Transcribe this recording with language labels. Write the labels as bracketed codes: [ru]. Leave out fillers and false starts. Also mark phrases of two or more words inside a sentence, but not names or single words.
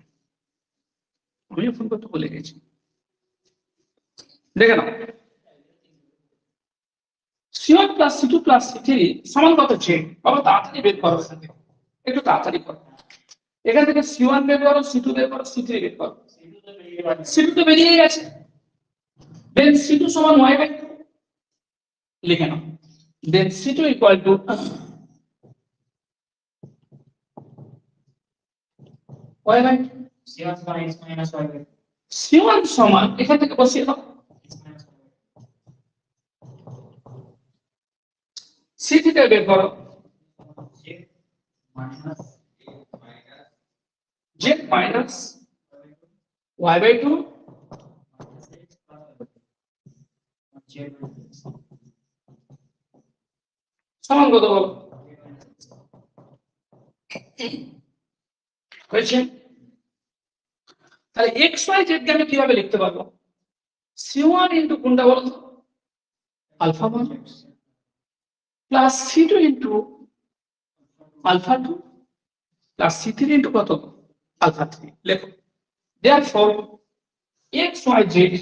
[bn] আমিও ফোন করতে ভুলে গেছি। দেখে নাও, [en] C1 plus C2 plus C3 [bn] সমান কত? Z। বাবা তাড়াতাড়ি বের করো, একটু তাড়াতাড়ি করো। এখান থেকে C1 বের করো, C2 বের করো, C3 বের করো। C2 তো বেরিয়ে গেছে। দেন C2 সমান Y/2 লিখে নাও। [en] then C2 equal to y by C1 সমান x minus y by [bn] C1 সমান এখান থেকে বসিয়ে দাও [en] x minus y by [bn] C3 টা বের করো [en] z minus z minus y by 2 minus x plus z minus x [bn] সমান কত বলো হয়েছে তাহলে x y z কে আমি কিভাবে লিখতে পারবো C1 ইনটু কোনটা বলো তো আলফা 1 প্লাস C2 ইনটু আলফা 2 প্লাস C3 ইনটু কত আলফা 3 লেখো therefore x y z